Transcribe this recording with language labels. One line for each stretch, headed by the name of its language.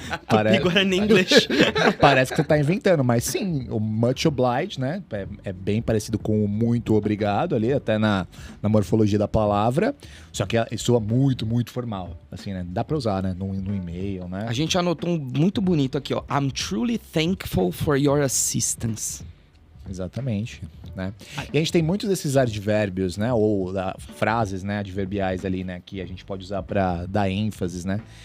English: Tupi-Guarani English.
Portuguese: Parece que você tá inventando, mas sim, o much obliged, né? É bem parecido com o muito obrigado ali, até na morfologia da palavra. Só que soa muito, muito formal. Assim, né? Dá pra usar, né? No e-mail, né? A gente anotou um muito bonito aqui, ó.
English: I'm truly thankful for your assistance.
Portuguese: Exatamente, né? E a gente tem muitos desses advérbios, né? Ou frases, né? Adverbiais ali, né? Que a gente pode usar pra dar ênfase, né?